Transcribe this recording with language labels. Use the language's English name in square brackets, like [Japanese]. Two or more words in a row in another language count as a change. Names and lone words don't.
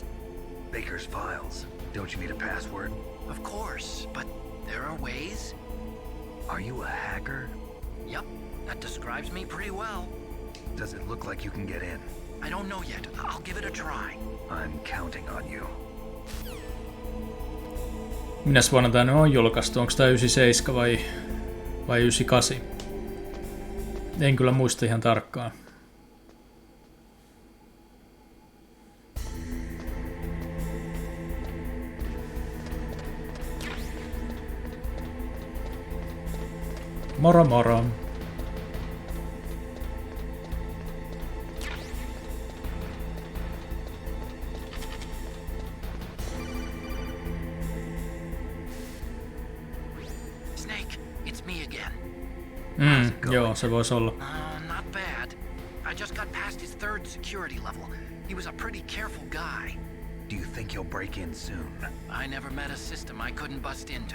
[English] Baker's files. Don't you need a password? Of course, but there are ways. Are you a hacker? Yep, that describes me pretty well. Does it look like you can get in? I don't know yet. I'll give it a try. I'm counting on you. [Finnish] Minäs vuonna tää nyt on julkaistu? Onks tää 97 vai 98? En kyllä muista ihan tarkkaan. Moro moro. [English] Snake, it's me again. [Finnish] Joo, se voisi olla. [English] Not bad. I just got past his 3rd security level. He was a pretty careful guy. Do you think you'll break in soon? I never met a system I couldn't bust into.